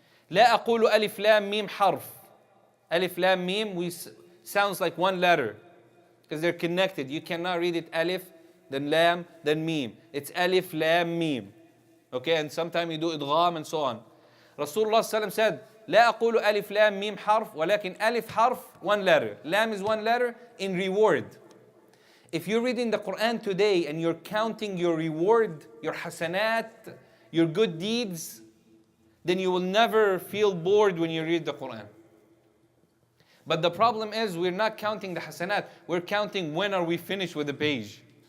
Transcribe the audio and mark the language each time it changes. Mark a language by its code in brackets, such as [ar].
[ar] لا أقول ألف لام ميم حرف. [en] Alif lam mim sounds like one letter because they're connected. You cannot read it alif, then lam, then mim. It's alif lam mim. Okay, and sometimes you do idgham and so on. [ar] Rasulullah sallallahu alaihi wasallam said, لا أقول ألف لام ميم حرف ولكن ألف حرف [en] one letter. Lam is one letter in reward. If you're reading the Quran today and you're counting your reward, your hasanat, your good deeds, then you will never feel bored when you read the Quran. But the problem is we're not counting the hasanat. We're counting when are we finished with the page.